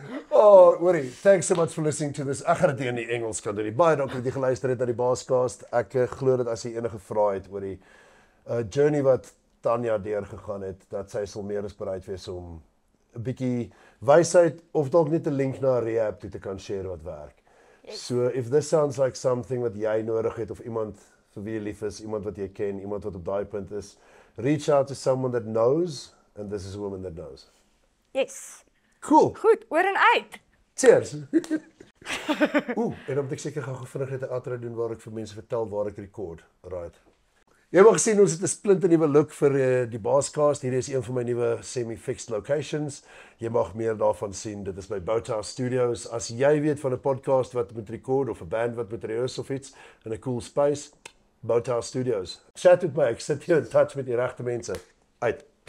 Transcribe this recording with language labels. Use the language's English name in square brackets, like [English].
[English] Oh, hoorie, thanks so much for listening to this. [Afrikaans] Ek gaan dit in die Engels kan doen. Baie dankie dat jy geluister het na die Baascast. Ek glo dat as jy enige vrae het oor die journey wat Tanya deurgegaan het, dat sy sal meer as bereid wees om 'n bietjie wysheid of dalk net 'n link na 'n rehab toe te kan share wat werk. [English] Yes. So if this sounds like something [Afrikaans] wat jy nodig het of iemand vir wie jy lief is, iemand wat jy ken, iemand wat op daai punt is, [English] reach out to someone that knows and this is a woman that knows. Yes. Cool. [Afrikaans] Goed, oor en uit. [English] Cheers. [Afrikaans] En dan moet ek seker gou vinnig net 'n outro doen waar ek vir mense vertel waar ek rekord. Right. Jy mag sien ons het 'n splinte nuwe look vir die Baascast. Hier is een van my nuwe semi-fixed locations. Jy mag meer daarvan sien. Dit is by Boathouse Studios. As jy weet van 'n podcast wat moet rekord of 'n band wat moet rehearse of iets in 'n cool space, Boathouse Studios. Chat met my. Ek sit hier in touch met die regte mense. Uit.